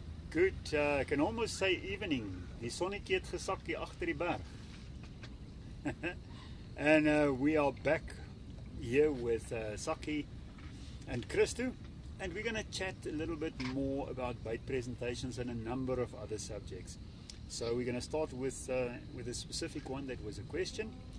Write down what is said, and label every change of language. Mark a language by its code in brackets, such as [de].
[en] Good, I can almost say evening. [af] Die sonnetjie het gesak hier agter die berg. [en] And we are back here with Saki and Christo, and we're going to chat a little bit more about bait presentations and a number of other subjects. So we're going to start with a specific one that was a question.